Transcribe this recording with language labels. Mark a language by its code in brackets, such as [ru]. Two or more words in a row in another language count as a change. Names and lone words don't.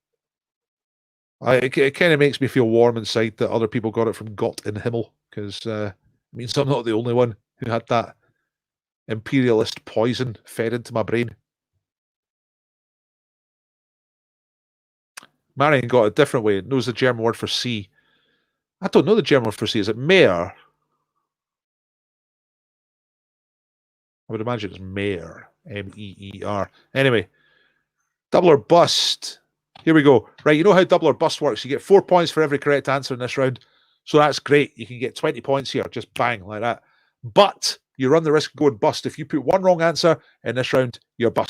[en] It kind of makes me feel warm inside that other people got it from [de] Gott in Himmel, [en] because it means I'm not the only one who had that imperialist poison fed into my brain. Marion got it a different way. It knows the German word for sea. I don't know the German word for sea. Is it Meer? I would imagine it's Meer. M-E-E-R. Anyway, double or bust. Here we go. Right, you know how double or bust works. You get 4 points for every correct answer in this round. So that's great. You can get 20 points here. Just bang, like that. But you run the risk of going bust. If you put one wrong answer in this round, you're bust.